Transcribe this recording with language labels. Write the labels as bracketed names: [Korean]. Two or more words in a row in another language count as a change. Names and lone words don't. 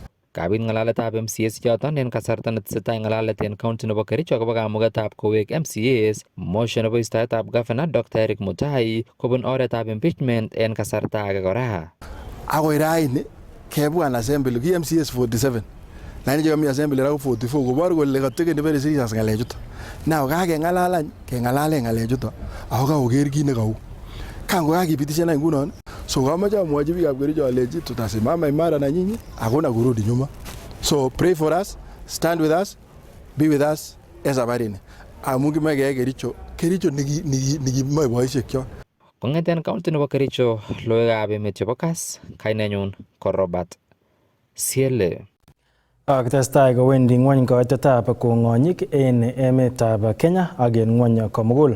[Kalenjin] Kabit ng'alaletab MCS ichoton en kasarta netesetai ng'alalet en county nebo Kericho akobo kamugetab kowek MCAs motion nebo istoetab governor Dr. Eric Mutai kobun oretab impeachment en kasarta age kora. Akoi raini kebwan assembly ki MCS 47 lakini chekomi assembly ra 44 kobor kole katekeni [English] very serious [Kalenjin] ng'alechuton. Now kakeng'alal keng'alalen ng'alechuton ako kakoker kit nekau. Kango kakipitishan ngunon, so kamache amwochi biikab Kericho alechi [Swahili] tutasimama imara na nyinyi, hakuna kurudi nyuma. [English] So pray for us, stand with us, be with us en safarini. [Kalenjin] Amun kimoe keyai Kericho nikimoe boisiekchok. Kong'eten county nebo Kericho, logoiwekab emet chebo Kass, kainenyun ko Robert Siele. Kitestai kowendi ngwony koitetab kong'onyik en emetab Kenya ak en ngwony komugul.